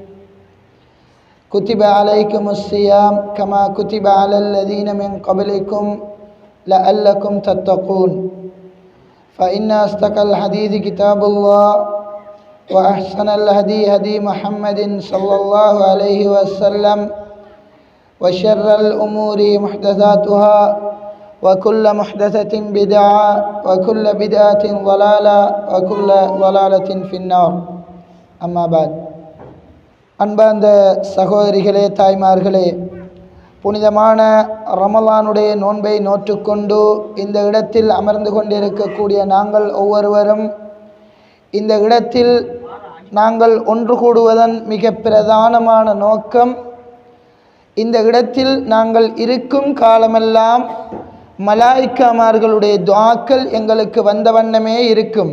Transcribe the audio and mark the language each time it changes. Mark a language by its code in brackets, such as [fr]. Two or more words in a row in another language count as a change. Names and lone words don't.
[ar] كتب عليكم الصيام كما كتب على الذين من قبلكم لعلكم تتقون فإن أصدق الحديث كتاب الله وأحسن الهدي هدي محمد صلى الله عليه وسلم وشر الأمور محدثاتها وكل محدثة بدعة وكل بدعة ضلالة وكل ضلالة في النار أما بعد [ta] அன்பார்ந்த சகோதரிகளே தாய்மார்களே, புனிதமான ரமலானுடைய நோன்பை நோற்றுக்கொண்டு இந்த இடத்தில் அமர்ந்து கொண்டிருக்கக்கூடிய நாங்கள் ஒவ்வொருவரும் இந்த இடத்தில் நாங்கள் ஒன்று கூடுவதன் மிக பிரதானமான நோக்கம், இந்த இடத்தில் நாங்கள் இருக்கும் காலமெல்லாம் மலாயிக்காமார்களுடைய துஆக்கள் எங்களுக்கு வந்த வண்ணமே இருக்கும்.